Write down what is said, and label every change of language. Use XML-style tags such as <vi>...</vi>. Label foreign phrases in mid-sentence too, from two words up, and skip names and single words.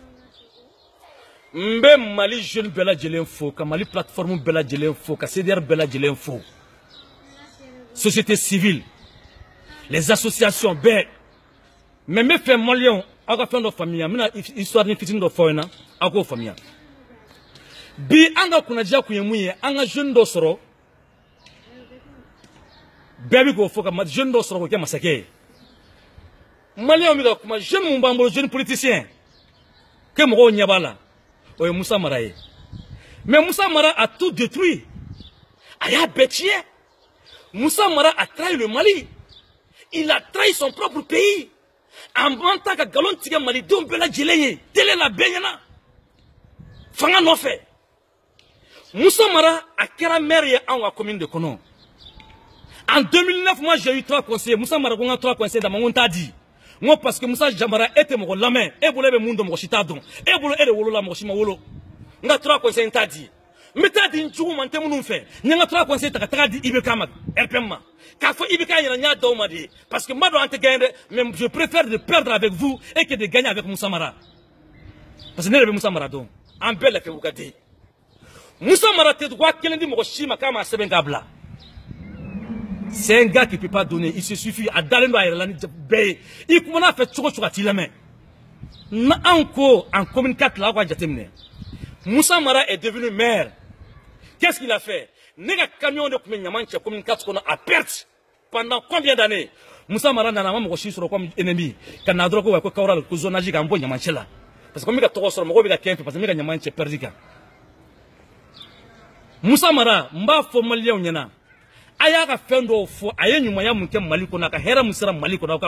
<bm>n bɛ Mali jeune bɛɛ lajɛlen fo ka Mali plateforme bɛɛ lajɛlen fo ka CDR bɛɛ lajɛlen fo</bm> <fr>société civile les associations</fr> <bm>bɛɛ mais n bɛ fɛ maliyɛnw aw ka fɛn dɔ faamuya n bɛna histoire ni fitinin dɔ fɔ aw ɲɛna aw k'o faamuya bi an ka kunnadiya kun ye mun ye an ka jeune dɔ sɔrɔ bɛɛ bɛ k'o fɔ ka jeune dɔ sɔrɔ k'o kɛ masakɛ ye maliyɛnw bɛ ka kuma jeune mun b'an bolo</bm> <fr>jeune politicien que</fr> <bm>mɔgɔw ɲɛ b'a la o ye Musa Mara ye mais Musa Mara</bm> <fr>a tout détruit</fr> <bm>a y'a bɛɛ tiɲɛ Musa Mara</bm> <fr>a trahi le Mali il a trahi son propre pays en mentant</fr> <bm>ka nkalon tigɛ malidenw bɛɛ lajɛlen ye télé la bɛɛ ɲɛna fanga nɔfɛ Musa Mara a kɛra maire ye anw ka commune de kɔnɔ</bm> <fr>en 2009 moi j'ai eu 3 conseillers</fr> <bm>Musa Mara ko n ka 3 conseillers dama n ko n t'a di n ko parce que Musa Mara e tɛ mɔgɔ lamɛn e bolo e bɛ mun dɔn mɔgɔ si t'a dɔn e bolo e de wolola mɔgɔ si ma wolo n ka 3 conseillers n t'a di n bɛ taa di n jugu ma n tɛ minnu fɛ n ye n ka 3 conseillers ta ka taga di IBK ma RPM ma k'a fɔ IBK ɲɛna n y'a d'aw ma de ye parce que n b'a dɔn an tɛ gagner dɛ</bm> <fr>mais je préfère de perdre avec vous et que de gagner avec Musa Mara parce que</fr> <bm>ne yɛrɛ bɛ Musa Mara dɔn an bɛɛ lafiya ka di Musa Mara tɛ wa kelen di mɔgɔ si ma k'a ma sɛbɛn k'a bila</bm> <fr>c'est un gars qui peut pas donner il se suffit</fr> <bm>a dalen don a yɛrɛ la ni bɛɛ ye i kuma n'a fɛ cogo cogo a t'i lamɛn n'anw ko</bm> <fr>en communiqué</fr> <bm>la aw ka jateminɛ Musa Mara</bm> <fr>est devenu maire qu'est-ce qu'il a fait</fr> <bm>ne ka camion de tun bɛ ɲaman cɛ communiqué kɔnɔ</bm> <fr>à perte pendant combien d'années</fr> <bm>Musa Mara nana a ma mɔgɔ si sɔrɔ</bm> <fr>comme ennemi</fr> <bm>ka na dɔrɔn ko wa ko Kawral ko zonage k'an bɔ ɲaman cɛ la parce que ko n bɛ ka tɔgɔ sɔrɔ mɔgɔw bɛ ka kɛ n fɛ parce que n bɛ ka ɲaman cɛ perdu kan Musa Mara n b'a fɔ maliyɛnw ɲɛna a y'a ka fɛn dɔw fɔ a ye ɲumanya mun kɛ Mali kɔnɔ a ka hɛrɛ mun sera Mali kɔnɔ aw</bm>